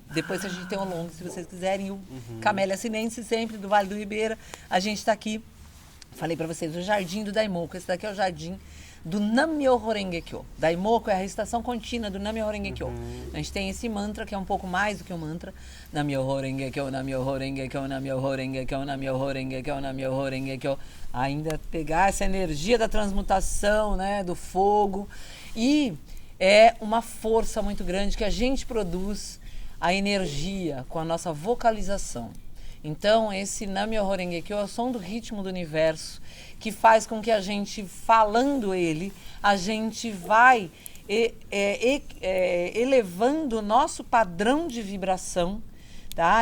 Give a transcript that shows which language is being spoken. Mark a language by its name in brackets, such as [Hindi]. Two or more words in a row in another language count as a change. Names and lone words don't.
[Portuguese] Depois a gente tem o longo, se vocês quiserem. O Camélia Sinense, sempre, do Vale do Ribeira. A gente está aqui, falei para vocês, o Jardim do Daimoku. Esse daqui é o Jardim do Nam-myoho Renge Kyo. Daimoku é a recitação contínua do Nam-myoho Renge Kyo. A gente tem esse mantra, que é um pouco mais do que um mantra. [Japanese] 南無妙法蓮華経、南無妙法蓮華経、南無妙法蓮華経、南無妙法蓮華経、南無妙法蓮華経. [Portuguese] Ainda pegar essa energia da transmutação, né, do fogo. E é uma força muito grande que a gente produz a energia com a nossa vocalização. Então, esse Nam-myoho Renge Kyo é o som do ritmo do universo, que faz com que a gente, falando ele, a gente vai elevando o nosso padrão de vibração, tá?